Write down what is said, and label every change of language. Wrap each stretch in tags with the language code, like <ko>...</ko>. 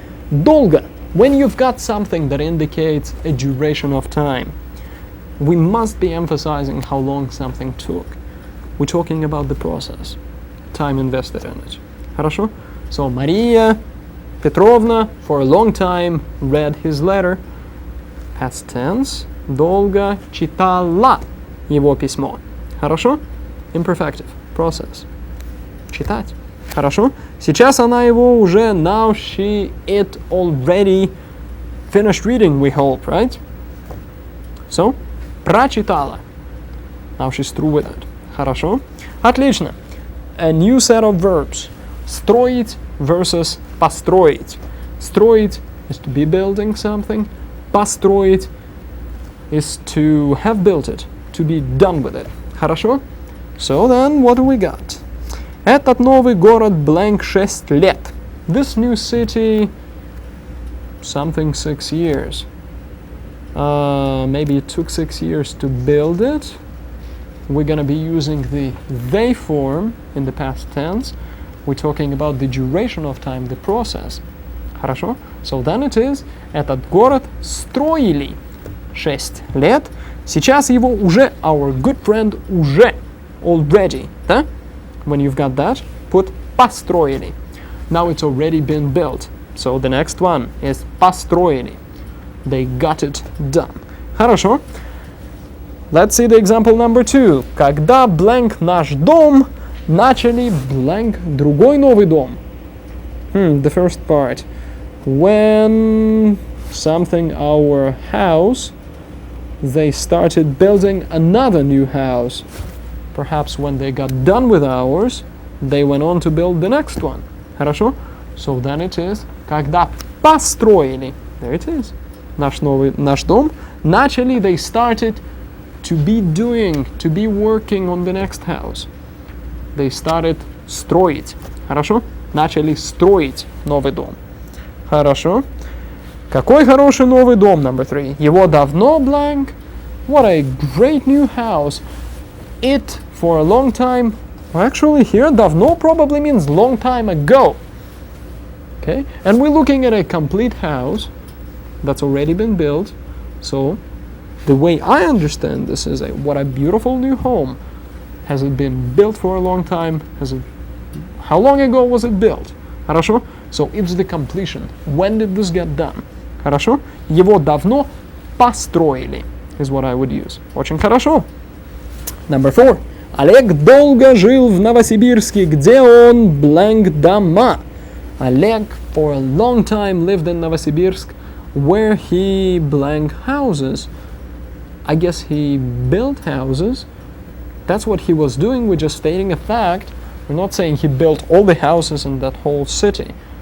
<ru>Долго.</ru> <en>When you've got something that indicates a duration of time, we must be emphasizing how long something took. We're talking about the process, time invested in it.</en> <ru>Хорошо?</ru> <en>So, Maria Petrovna, for a long time, read his letter. Past tense.</en> <ru>Долго читала его письмо. Хорошо? Imperfective. Process. Читать. Хорошо? Сейчас она его уже,</ru> <en>now it already finished reading, we hope, right? So, прочитала. Now she's through with it.</en> <ru>Хорошо? Отлично.</ru> <en>A new set of verbs.</en> <ru>Строить versus построить.</ru> <en>Строить is to be building something. Построить is to have built it, to be done with it. Хорошо? So then, what do we got?</en> <ru>Этот новый город blank 6 лет.</ru> <en>This new city, something 6 years. Maybe it took 6 years to build it. We're going to be using the they form in the past tense. We're talking about the duration of time, the process. Хорошо? So then it is,</en> <ru>этот город строили 6 лет. Сейчас его уже,</ru> <en>our good friend,</en> <ru>уже,</ru> <en>already,</en> <ru>да?</ru> <en>When you've got that, put построили. Now it's already been built. So the next one is построили. They got it done. Хорошо. Let's see the example number 2.</en> <ru>Когда blank наш дом, начали blank другой новый дом.</ru> <en>The first part. When something our house, they started building another new house. Perhaps when they got done with ours, they went on to build the next one.</en> <ru>Хорошо?</ru> <en>So then it is,</en> <ru>когда построили,</ru> <en>there it is,</en> <ru>наш дом, начали,</ru> <en>they started to be doing, to be working on the next house. They started строить.</en> <ru>Хорошо? Начали строить новый дом. Хорошо? Какой хороший новый дом,</ru> <en>number 3.</en> <ru>Его давно blank.</ru> <en>What a great new house. It, for a long time, actually here давно probably means long time ago. Okay? And we're looking at a complete house that's already been built. So, the way I understand this is what a beautiful new home. Has it been built for a long time? How long ago was it built? Хорошо? So it's the completion. When did this get done? Хорошо?</en> <ru>Его давно построили</ru> <en>is what I would use.</en> <ru>Очень хорошо.</ru> <en>Number 4.</en> <ru>Олег долго жил в Новосибирске, где он blank дома.</ru> <en>Олег for a long time lived in Novosibirsk, where he blank houses. I guess he built houses. That's what he was doing. We're just stating a fact. We're not saying he built all the houses in that whole city.</en>